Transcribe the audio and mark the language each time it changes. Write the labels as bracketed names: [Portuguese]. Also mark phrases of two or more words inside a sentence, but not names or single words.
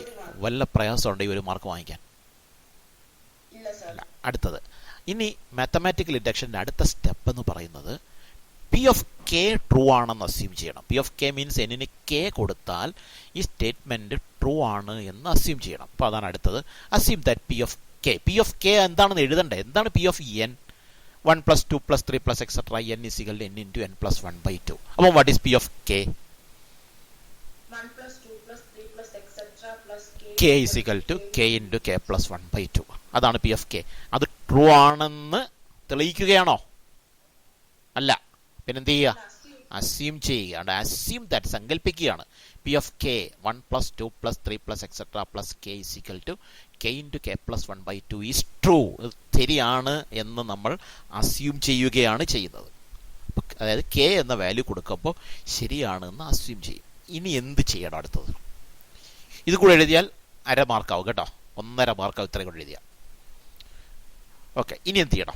[Malayalam] വല്ല പ്രയാസമുണ്ട് ഈ ഒരു മാർക്ക് വാങ്ങിക്കാൻ? അടുത്തത് ഇനി [English] mathematical induction's [Malayalam] അടുത്ത സ്റ്റെപ്പ് എന്ന് പറയുന്നത് [English] P of K true [Malayalam] ആണെന്ന് അസ്യൂം ചെയ്യണം. [English] P of K means [Malayalam] എന്നിന് കെ കൊടുത്താൽ ഈ [English] statement true [Malayalam] ആണ് എന്ന് അസ്യൂം ചെയ്യണം. അപ്പോൾ അതാണ് അടുത്തത്. [English] assume that P of K [Malayalam] എന്താണെന്ന് എഴുതണ്ടേ? [English] എന്താണ് P of N? 1 plus 2 plus 3 plus etc. n is equal to n into n plus 1 by 2. അപ്പോൾ what is P of K? 1 plus 2 plus 3 plus etc. plus k is equal to k into k plus 1 by 2. [Malayalam] അതാണ് [English] P of K. [Malayalam] അത് ട്രൂ ആണെന്ന് തെളിയിക്കുകയാണോ? അല്ല. പിന്നെന്ത് ചെയ്യുക? അസ്യൂം ചെയ്യുക. [English] assume that സങ്കല്പിക്കുകയാണ്. P of K 1 plus 2 plus 3 plus etc. plus k is equal to k into k plus 1 by 2 is true. [Malayalam] ശരിയാണ് എന്ന് നമ്മൾ അസ്യൂം ചെയ്യുകയാണ് ചെയ്യുന്നത്. അതായത് k എന്ന വാല്യൂ കൊടുക്കുമ്പോൾ ശരിയാണ് എന്ന് അസ്യൂം ചെയ്യും. ഇനി എന്ത് ചെയ്യണം അടുത്തത്? ഇത് കൂടെ എഴുതിയാൽ അര മാർക്കാവും കേട്ടോ. 1.5 മാർക്കാവും ഇത്രയും കൂടെ എഴുതിയാൽ. ഓക്കെ, ഇനി എന്ത് ചെയ്യണം?